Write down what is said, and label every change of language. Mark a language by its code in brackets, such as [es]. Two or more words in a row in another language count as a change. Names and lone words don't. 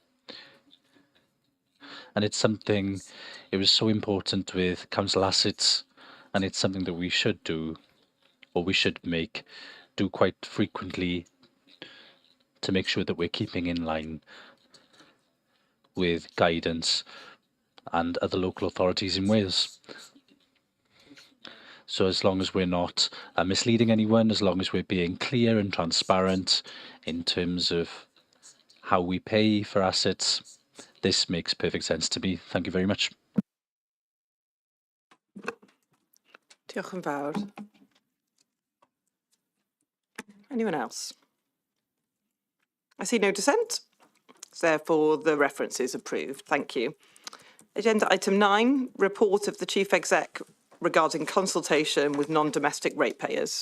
[en] And it's something, it was so important with council assets, and it's something that we should do, or we should do quite frequently to make sure that we're keeping in line with guidance and other local authorities in Wales. So as long as we're not misleading anyone, as long as we're being clear and transparent in terms of how we pay for assets, this makes perfect sense to me. Thank you very much. [cy] Diolch yn fawr. [en] Anyone else? I see no dissent. Therefore, the reference is approved. Thank you. Agenda item 9, report of the Chief Exec regarding consultation with non-domestic ratepayers.